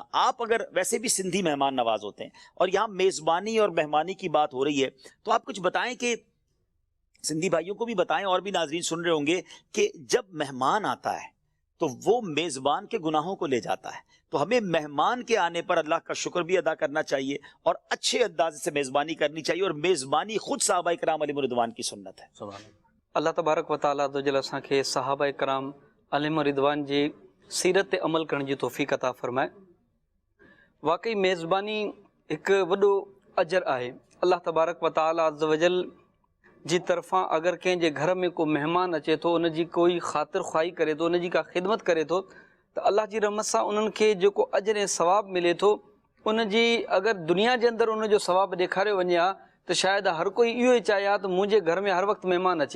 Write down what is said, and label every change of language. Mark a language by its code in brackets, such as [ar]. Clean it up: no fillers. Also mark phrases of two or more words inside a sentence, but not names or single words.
[ur] آپ اگر ویسے بھی سندھی مہمان نواز ہوتے ہیں اور یہاں میزبانی اور مہمانی کی بات ہو رہی ہے، تو آپ کچھ بتائیں کہ سندھی بھائیوں کو بھی بتائیں اور بھی ناظرین سن رہے ہوں گے کہ جب مہمان آتا ہے تو وہ میزبان کے گناہوں کو لے جاتا ہے، تو ہمیں مہمان کے آنے پر اللہ کا شکر بھی ادا کرنا چاہیے اور اچھے انداز سے میزبانی کرنی چاہیے، اور میزبانی خود صحابہ اکرام علیہم رضوان کی سنت ہے. [sd] अल्लाह तबारक व तआला जो असांखे सहाबा इकराम अलैहिम रिदवान जी सीरत ते अमल करण जी तौफ़ीक़ अता फ़रमाए। वाकई मेज़बानी हिकु वॾो अजर आहे। अल्लाह तबारक व तआला अज़्ज़ व जल जी तरफ़ां अगर कंहिंजे घर में को मेहमान अचे थो, उन जी कोई ख़ातिर ख़्वाही करे थो, उन जी का ख़िदमत करे थो, त अल्लाह जी रहमत सां उन्हनि खे जेको अजर ऐं सवाब मिले थो, उन जी अगरि दुनिया जे अंदरि उन जो सवाब ॾेखारियो वञे हा त शायदि हर कोई इहो ई चाहे हा त मुंहिंजे घर में हर वक़्तु महिमान अचे।